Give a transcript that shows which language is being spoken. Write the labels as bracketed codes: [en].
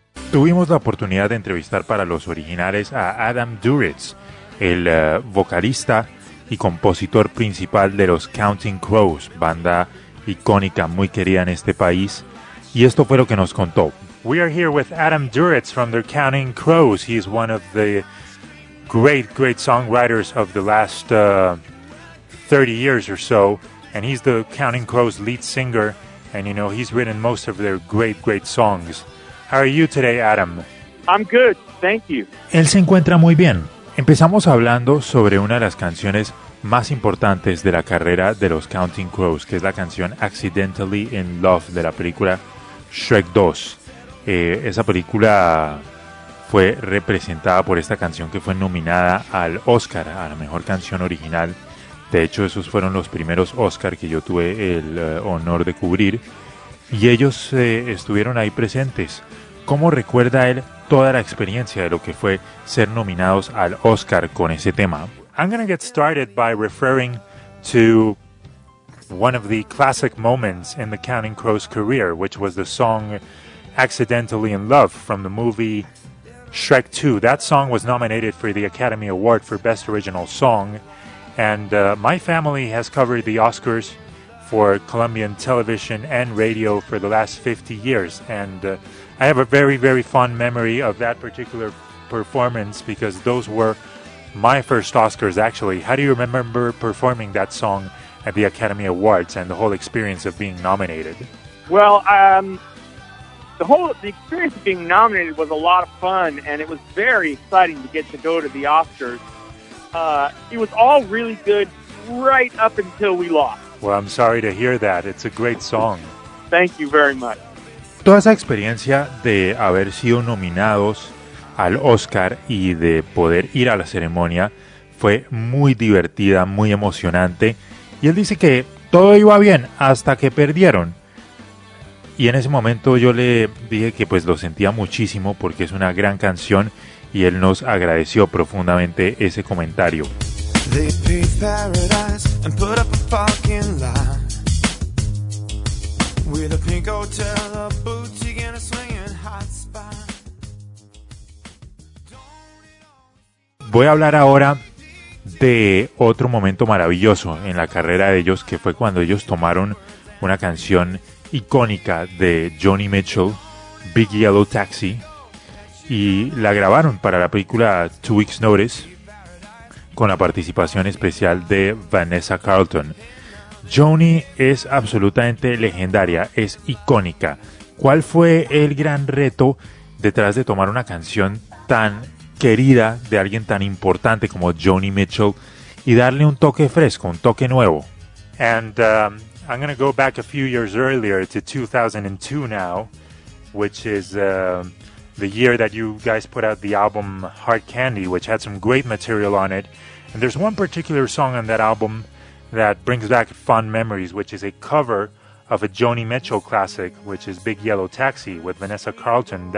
[es] Tuvimos la oportunidad de entrevistar para los originales a Adam Duritz, el vocalista y compositor principal de los Counting Crows, banda icónica muy querida en este país. Y esto fue lo que nos contó. [en] We are here with Adam Duritz from the Counting Crows. He is one of the great, great songwriters of the last 30 years or so. And he's the Counting Crows lead singer. And, you know, he's written most of their great, great songs. How are you today, Adam? I'm good, thank you. [es] Él se encuentra muy bien. Empezamos hablando sobre una de las canciones más importantes de la carrera de los Counting Crows, que es la canción Accidentally in Love de la película Shrek 2. Esa película fue representada por esta canción que fue nominada al Oscar, a la mejor canción original. De hecho, esos fueron los primeros Oscar que yo tuve el honor de cubrir. Y ellos estuvieron ahí presentes. ¿Cómo recuerda él toda la experiencia de lo que fue ser nominados al Oscar con ese tema? [en] I'm going to get started by referring to one of the classic moments in the Counting Crows career, which was the song Accidentally in Love from the movie Shrek 2. That song was nominated for the Academy Award for Best Original Song. And my family has covered the Oscars for Colombian television and radio for the last 50 years. And I have a very, very fond memory of that particular performance because those were my first Oscars, actually. How do you remember performing that song at the Academy Awards and the whole experience of being nominated? Well, the experience of being nominated was a lot of fun, and it was very exciting to get to go to the Oscars. It was all really good right up until we lost. Well, I'm sorry to hear that. It's a great song. Thank you very much. [es] Toda esa experiencia de haber sido nominados al Oscar y de poder ir a la ceremonia fue muy divertida, muy emocionante. Y él dice que todo iba bien hasta que perdieron. Y en ese momento yo le dije que pues lo sentía muchísimo porque es una gran canción. Y él nos agradeció profundamente ese comentario. [en] They paid paradise and put up a parking lot with a pink hotel, a boutique and a swinging hot spot. [es] Voy a hablar ahora de otro momento maravilloso en la carrera de ellos, que fue cuando ellos tomaron una canción icónica de Joni Mitchell, Big Yellow Taxi, y la grabaron para la película Two Weeks Notice con la participación especial de Vanessa Carlton. Joni es absolutamente legendaria, es icónica. ¿Cuál fue el gran reto detrás de tomar una canción tan querida de alguien tan importante como Joni Mitchell y darle un toque fresco, un toque nuevo? [en] And I'm going to go back a few years earlier to 2002 now, which is the year that you guys put out the album Hard Candy, which had some great material on it. And there's one particular song on that album that brings back fond memories, which is a cover of a Joni Mitchell classic, which is Big Yellow Taxi with Vanessa Carlton.